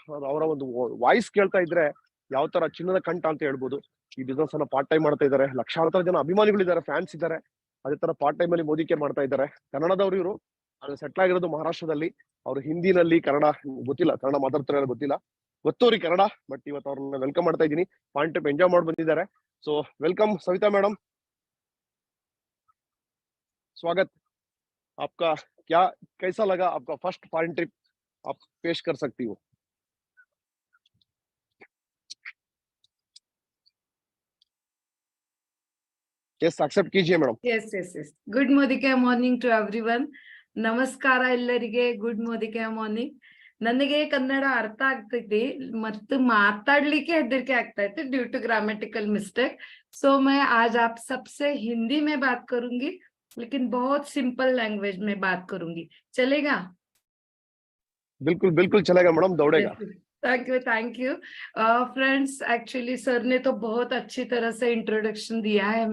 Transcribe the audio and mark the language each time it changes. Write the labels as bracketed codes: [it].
[kn] ಅವರ ಒಂದು ವಾಯ್ಸ್ ಕೇಳ್ತಾ ಇದ್ರೆ ಯಾವ ತರ ಚಿನ್ನದ ಕಂಠ ಅಂತ ಹೇಳ್ಬೋದು. ಈ ಬಿಸ್ನೆಸ್ ಅನ್ನ ಪಾರ್ಟ್ ಟೈಮ್ ಮಾಡ್ತಾ ಇದ್ದಾರೆ. ಲಕ್ಷಾಂತರ ಜನ ಅಭಿಮಾನಿಗಳಿದ್ದಾರೆ, ಫ್ಯಾನ್ಸ್ ಇದ್ದಾರೆ. ಅದೇ ತರ ಪಾರ್ಟ್ ಟೈಮ್ ಅಲ್ಲಿ ಮೋದಿ ಕೇರ್ ಮಾಡ್ತಾ ಇದ್ದಾರೆ. ಕನ್ನಡದವರು ಇವರು, ಅದು ಸೆಟ್ಲ್ ಆಗಿರೋದು ಮಹಾರಾಷ್ಟ್ರದಲ್ಲಿ. ಅವರು ಹಿಂದಿನಲ್ಲಿ ಕನ್ನಡ ಗೊತ್ತಿಲ್ಲ, ಕನ್ನಡ ಮಾತಾಡ್ತಾರೆ ಗೊತ್ತಿಲ್ಲ, ಗೊತ್ತವ್ರಿ ಕನ್ನಡ. ಬಟ್ ಇವತ್ತು ಅವ್ರನ್ನ ವೆಲ್ಕಮ್ ಮಾಡ್ತಾ ಇದ್ದೀನಿ. ಪಾಯಿಂಟ್ ಟೈಪ್ ಎಂಜಾಯ್ ಮಾಡಿ ಬಂದಿದ್ದಾರೆ. [hi] सो वेलकम सविता मैडम, स्वागत आपका। क्या कैसा लगा आपका फर्स्ट फॉरेन ट्रिप, आप पेश कर सकती हो? यस, एक्सेप्ट कीजिए madam. [en] Yes good morning to everyone. [kn] ನಮಸ್ಕಾರ ಎಲ್ಲರಿಗೆ. Good morning. ನನಗೆ ಕನ್ನಡ ಅರ್ಥ ಆಗ್ತೈತಿ, ಮತ್ತು ಮಾತಾಡ್ಲಿಕ್ಕೆ ಹೆದರಿಕೆ ಆಗ್ತಾ [mr] इथे [en] Due to grammatical mistake. [hi] सो मैं आज आप सबसे हिंदी में बात करूंगी, लेकिन बहुत सिंपल लैंग्वेज में बात करूंगी. चलेगा? बिल्कुल बिल्कुल चलेगा madam, दौड़ेगा. Thank you friends. Actually sir ने तो बहुत अच्छी तरह से इंट्रोडक्शन दिया है.